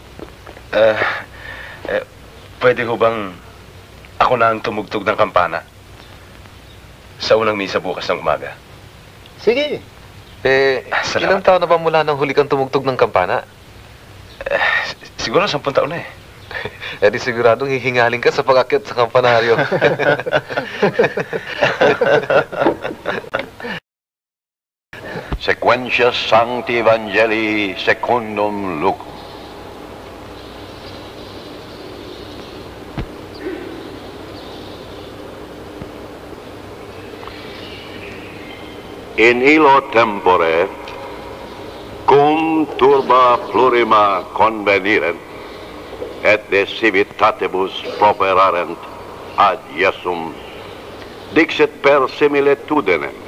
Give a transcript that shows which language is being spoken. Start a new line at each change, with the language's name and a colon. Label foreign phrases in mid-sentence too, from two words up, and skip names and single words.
Filipino: Pwede ho bang ako na ang tumugtog ng kampana sa unang misa bukas ng umaga? Sige. Ilang taon na ba mula nang huli kang tumugtog ng kampana? Siguro 10 taon na di siguradong hihingaling ka sa pag-akyat sa kampanaryo.
Latin: Sequentia Sancti Evangelii Secundum Lucum. In illo tempore, cum turba plurima convenirent, et de civitatibus properarent ad Iesum, dixit per similitudinem,